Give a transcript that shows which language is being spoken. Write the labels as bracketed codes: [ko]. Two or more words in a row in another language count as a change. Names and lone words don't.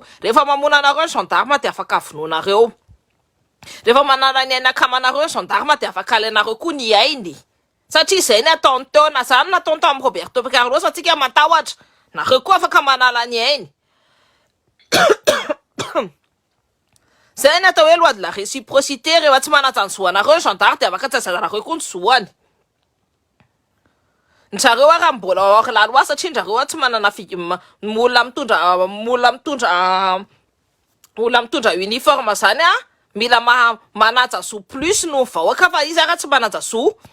[mg] Rehefa mamona anareo ny gendarme de afaka avononareo. Rehefa manala ny aina akamanareo ny gendarme de afaka alanareo koa ny ainy. Satria izay ny ataony teo na zany nataony tamin'ny Roberto Carlos atsika matahotra. Nareo koa afaka manala ny ainy. Zay ny atao hoe [fr] loi de la réciprocité, [mg] rehefa tsy manaja ny zoanareo ny gendarme de afaka tsy azanareo koa ny zoany. Ny zareo raha mbola ora laloa satria ndrareo tsy manana olona mitondra uniforme zany mila manaja zo plus no vahoaka fa izy raha tsy manaja zo.